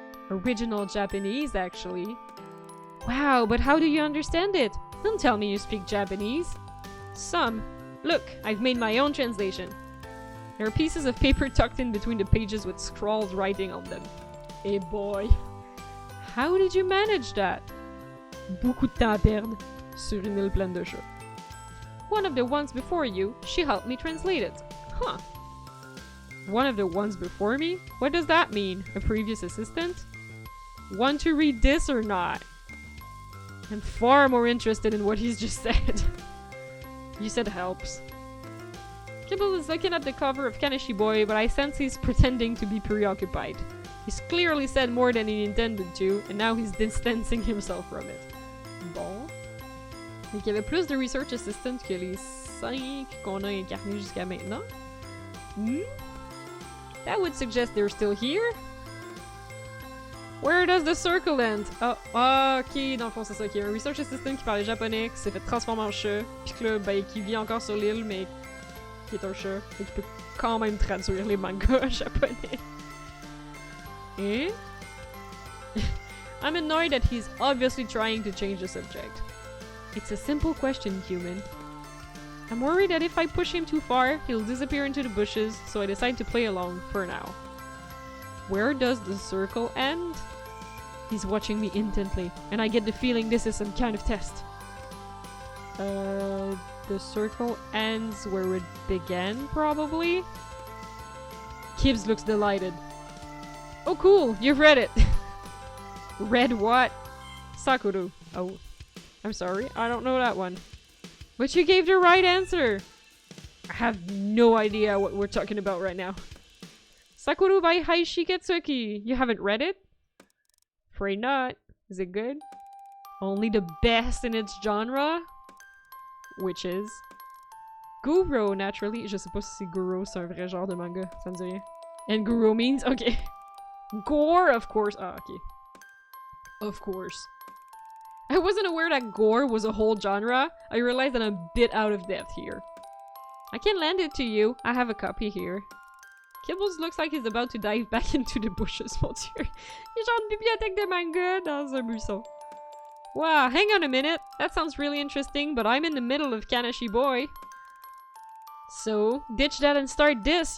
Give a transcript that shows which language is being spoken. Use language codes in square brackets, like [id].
[en] Original Japanese, actually. Wow, but how do you understand it? Don't tell me you speak Japanese. Some. Look, I've made my own translation. There are pieces of paper tucked in between the pages with scrawled writing on them. Eh boy. How did you manage that? [fr] Beaucoup de temps à perdre sur une île pleine de chats. [en] One of the ones before you, she helped me translate it. Huh. One of the ones before me? What does that mean? A previous assistant? Want to read this or not? I'm far more interested in what he's just said. You said helps. Kibble is looking at the cover of Kanashi Boy, but I sense he's pretending to be preoccupied. He's clearly said more than he intended to, and now he's distancing himself from it. [fr] Bon. Mais qu'il y avait plus de research assistants que les 5 qu'on a incarnés jusqu'à maintenant. Hmm? [en] That would suggest they're still here? Where does the circle end? [fr] Oh, ok, dans le fond c'est ça, qu'il y a un research assistant qui parlait japonais, qui s'est fait transformer en chat, pis que là, ben, qui vit encore sur l'île, mais qui est un chat, et qui peut quand même traduire les mangas japonais. Eh? [en] I'm annoyed that he's obviously trying to change the subject. It's a simple question, human. I'm worried that if I push him too far, he'll disappear into the bushes, so I decide to play along for now. Where does the circle end? He's watching me intently, and I get the feeling this is some kind of test. The circle ends where it began, probably? Kibbs looks delighted. Oh cool, you've read it! Read what? Sakura. Oh. I'm sorry, I don't know that one. But you gave the right answer! I have no idea what we're talking about right now. Sakura by Haishiketsuki. You haven't read it? Afraid not. Is it good? Only the best in its genre? Which is... Guro, naturally. [fr] Je sais pas si Guro c'est un vrai genre de manga. Ça me dit rien. [en] And Guro means... Okay. Gore, of course. Ah, okay. Of course. I wasn't aware that gore was a whole genre. I realized that I'm a bit out of depth here. I can lend it to you. I have a copy here. Kibbles looks like he's about to dive back into the bushes, [fr] mon dieu. Il y a genre une bibliothèque de manga dans un buisson. [en] Wow, hang on a minute. That sounds really interesting, but I'm in the middle of Kanashi Boy. So, ditch that and start this.